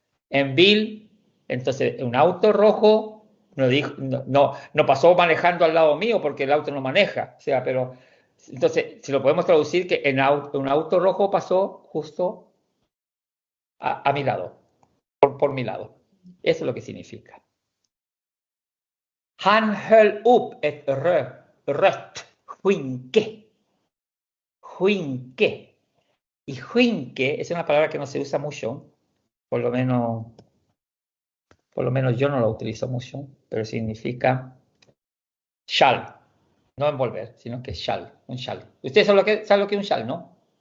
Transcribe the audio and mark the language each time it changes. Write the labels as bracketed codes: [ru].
[es] En bil, entonces, un auto rojo no pasó manejando al lado mío porque el auto no maneja. O sea, pero, entonces, si lo podemos traducir que un auto rojo pasó justo a mi lado, por mi lado. Eso es lo que significa. [sv] Han höll upp ett rött skynke. Skynke. [es] Y skynke es una palabra que no se usa mucho, por lo menos yo no lo utilizo mucho, pero significa shall, no envolver, sino que shall, un shall. Ustedes saben lo que es un shall, ¿no?